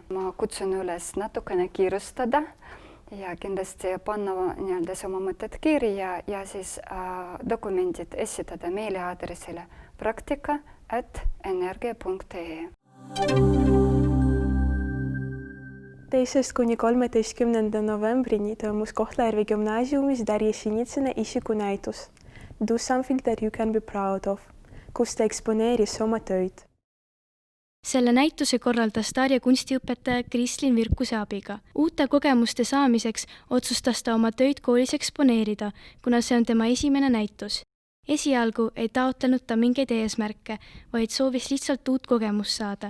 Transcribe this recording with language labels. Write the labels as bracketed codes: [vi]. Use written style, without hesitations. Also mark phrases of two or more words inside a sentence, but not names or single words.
[et] Ma kutsun üles natukene kiirustada ja kindlasti panna nii-öelda oma mõtted kirja ja siis dokumendid esitada meiliaadressile praktika@energia.ee. 2.–13. novembrini toimus Kohtla-Järve gümnaasiumis Darja Sinitsina isikunäitus Do something that you can be proud of, kus ta eksponeeris oma töid. Selle näituse korraldas Darja kunstiõpetaja Kristlin Virkuse abiga. Uute kogemuste saamiseks otsustas ta oma töid koolis eksponeerida, kuna see on tema esimene näitus. Esialgu ei taotlenud ta mingeid eesmärke, vaid soovis lihtsalt uut kogemust saada.